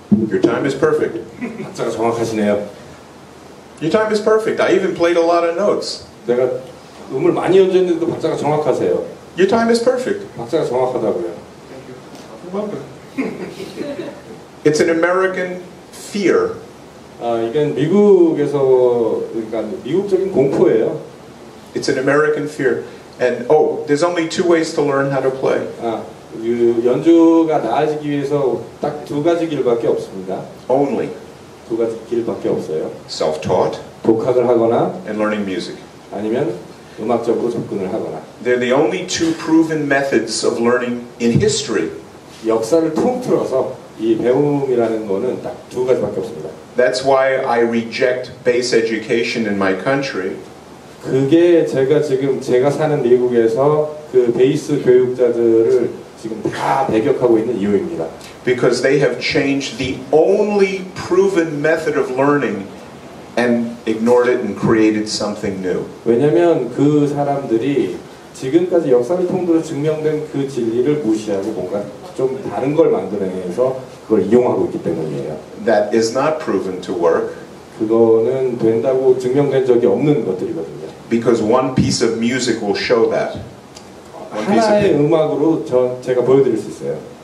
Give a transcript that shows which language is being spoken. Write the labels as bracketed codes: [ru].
[en] Your time is perfect. [ko] 박자가 정확하시네요. [en] Your time is perfect. I even played a lot of notes. [ko] 내가 음을 많이 연주했는데도 박자가 정확하세요. [en] Your time is perfect. [ko] 박자가 정확하다고요. [en] It's an American fear. [ko] 이건 미국에서 그러니까 미국적인 공포예요. [en] It's an American fear. And oh, there's only two ways to learn how to play. [ko] 연주가 나아지기 위해서 딱 두 가지 길밖에 없습니다. [en] Only [ko] 두 가지 길밖에 없어요. [en] self-taught [ko] 독학을 하거나 [en] and learning music. [ko] 아니면 음악적으로 접근을 하거나. [en] They're the only two proven methods of learning in history. [ko] 역사를 통틀어서 이 배움이라는 거는 딱 두 가지밖에 없습니다. [en] That's why I reject bass education in my country. [ko] 그게 제가 사는 미국에서 그 베이스 교육자들을 지금 다 배격하고 있는 이유입니다. [en] Because they have changed the only proven method of learning and ignored it and created something new. [ko] 왜냐하면 그 사람들이 지금까지 역사를 통틀어 증명된 그 진리를 무시하고 뭔가 좀 다른 걸 만들어내서 그걸 이용하고 있기 때문이에요. [en] That is not proven to work. [ko] 그거는 된다고 증명된 적이 없는 것들이거든요. [en] Because one piece of music will show that. [ko] 하나의 음악으로 제가 보여드릴 수 있어요.